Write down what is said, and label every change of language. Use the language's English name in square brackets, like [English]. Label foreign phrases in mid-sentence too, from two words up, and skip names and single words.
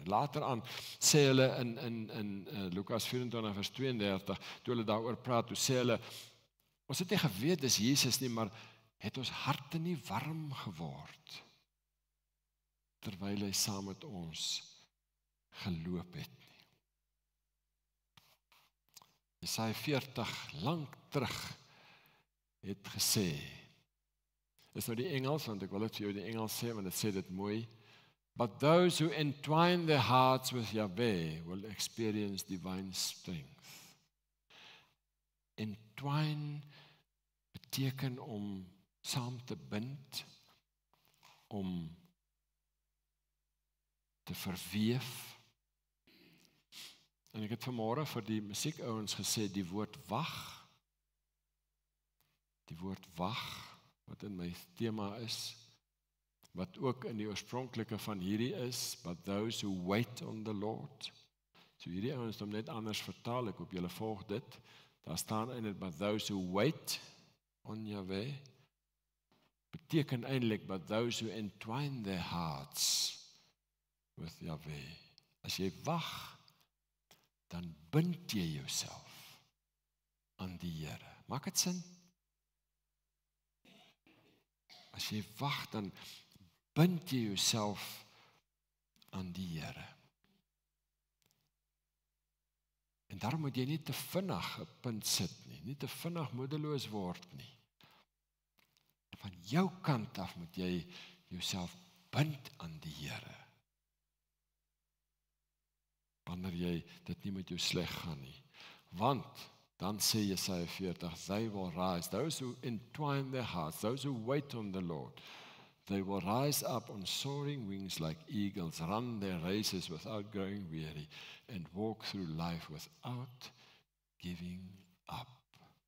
[Afrikaans] Later aan sê hulle in Lukas 24 vers 32, toe hulle daaroor praat, toe sê hulle, ons het nie geweet dis Jesus nie, maar het ons harte nie warm geword, terwyl hy saam met ons geloop het nie. Jesaja 40, lank terug, het gesê, is nou die Engels, want ek wil dit vir jou die Engels sê, want dit sê dit mooi, [English] but those who entwine their hearts with Yahweh will experience divine strength. [Afrikaans] Entwine beteken om saam te bind, om te verweef. En ek het vanmôre vir die musiekouens gesê, die woord wag, wat in my tema is, wat ook in die oorspronklike van hierdie is, [English] but those who wait on the Lord. [Afrikaans] So hierdie ouens het net anders vertaal, ek hoop julle volg dit, daar staan in dit, [English] but those who wait on Yahweh, [Afrikaans] beteken eintlik, [English] but those who entwine their hearts with Yahweh. [Afrikaans] As jy wag, dan bind jy jouself aan die Here. Maak dit sin? As jy wag, dan bind jy jouself aan die Here. En daarom moet jy nie te vinnig 'n punt sit nie, nie te vinnig moedeloos word nie. Van jou kant af moet jy jouself bind aan die Here. Wanneer jy dit nie met jou sleg gaan nie. Want, dan sê Jesaja 40, [English] they will rise, those who entwine their hearts, those who wait on the Lord, they will rise up on soaring wings like eagles, run their races without growing weary, and walk through life without giving up.